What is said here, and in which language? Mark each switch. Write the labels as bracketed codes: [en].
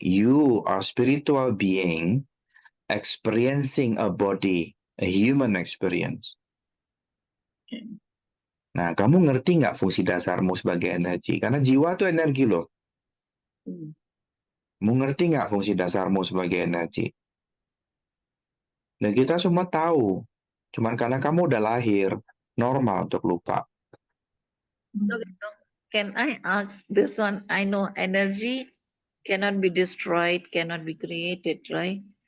[en] You are spiritual being experiencing a body, a human experience. [id] Nah, kamu ngerti nggak fungsi dasarmu sebagai energi? Karena jiwa itu energi loh. Kamu ngerti nggak fungsi dasarmu sebagai energi? Dan kita semua tahu. Cuman karena kamu udah lahir, normal untuk lupa. [en] Can I ask this one? I know energy cannot be destroyed, cannot be created, right?